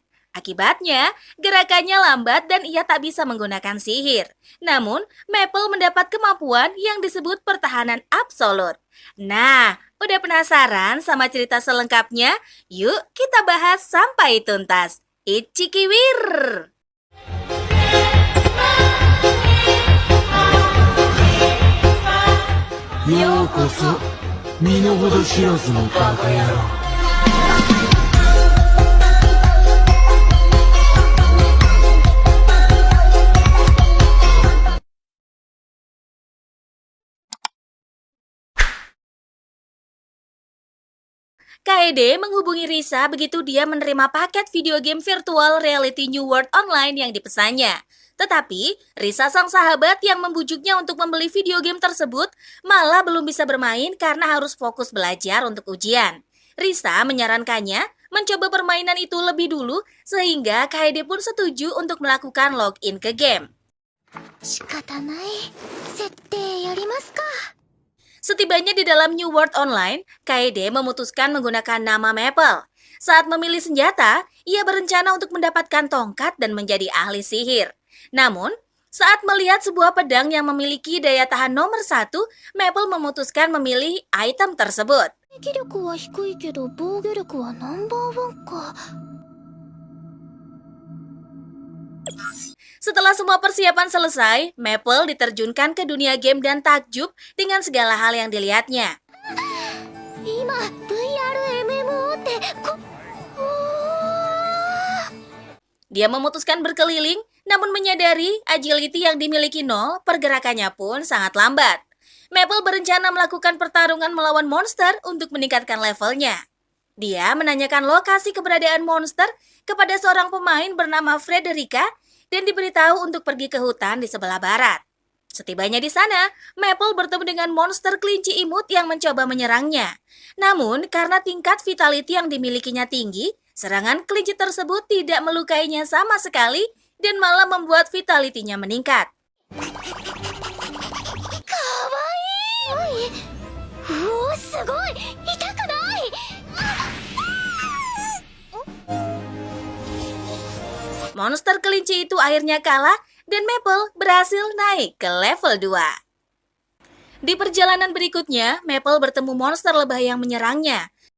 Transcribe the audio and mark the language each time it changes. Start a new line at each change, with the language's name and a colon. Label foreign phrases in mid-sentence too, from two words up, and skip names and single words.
Indonesian: Akibatnya, gerakannya lambat dan ia tak bisa menggunakan sihir. Namun, Maple mendapat kemampuan yang disebut pertahanan absolut. Nah, udah penasaran sama cerita selengkapnya? Yuk kita bahas sampai tuntas. Ichikiwir!
Japanese: ようこそ身の程知らずのバカ野郎。
Indonesian: Kaede menghubungi Risa begitu dia menerima paket
English: video game virtual reality
Indonesian: New World Online yang dipesannya. Tetapi, Risa sang sahabat yang membujuknya untuk membeli
English: video game
Indonesian: tersebut malah belum bisa bermain karena harus fokus belajar untuk ujian. Risa menyarankannya mencoba permainan itu lebih dulu sehingga Kaede pun setuju untuk melakukan login ke game.
Japanese: 仕方ない。設定やりますか。
Indonesian: Setibanya di dalam New World Online, Kaede memutuskan menggunakan nama Maple. Saat memilih senjata, ia berencana untuk mendapatkan tongkat dan menjadi ahli sihir. Namun, saat melihat sebuah pedang yang memiliki daya tahan nomor 1, Maple memutuskan memilih item tersebut.
Japanese: 撃力は低いけど防御力はナンバーワンか。
Indonesian: Setelah semua persiapan selesai, Maple diterjunkan ke dunia game dan takjub dengan segala hal yang dilihatnya.
Japanese: 今 VRMMO って
Indonesian: Dia memutuskan berkeliling, namun menyadari agility yang dimiliki nol, pergerakannya pun sangat lambat. Maple berencana melakukan pertarungan melawan monster untuk meningkatkan levelnya. Dia menanyakan lokasi keberadaan monster kepada seorang pemain bernama Frederica dan diberitahu untuk pergi ke hutan di sebelah barat. Setibanya di sana, Maple bertemu dengan monster kelinci imut yang mencoba menyerangnya. Namun, karena tingkat vitality yang dimilikinya tinggi, serangan kelinci tersebut tidak melukainya sama sekali dan malah membuat vitality-nya meningkat.
Japanese: かわいい。うおすごい。痛くない。
Indonesian: Monster kelinci itu akhirnya kalah dan Maple berhasil naik ke level 2. Di perjalanan berikutnya, Maple bertemu monster lebah yang menyerangnya.